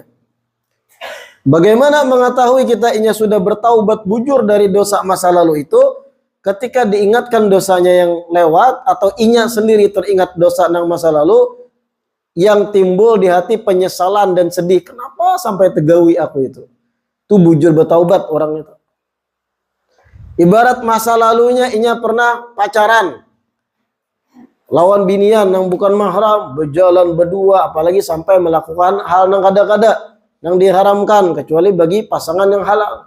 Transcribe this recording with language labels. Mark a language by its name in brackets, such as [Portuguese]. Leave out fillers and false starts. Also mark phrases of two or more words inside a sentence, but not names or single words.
[Banjar] Bagaimana mengetahui kita inya sudah bertaubat bujur dari dosa masa lalu itu? [Indonesian] Ketika diingatkan dosanya yang lewat atau inya sendiri teringat dosa yang masa lalu, yang timbul di hati penyesalan dan sedih. [Banjar] Kenapa sampai tegawi aku itu? Itu bujur bertaubat orang itu. Ibarat masa lalunya inya pernah pacaran, lawan binian yang bukan mahram, berjalan berdua, apalagi sampai melakukan hal yang kada-kada yang diharamkan kecuali bagi pasangan yang halal.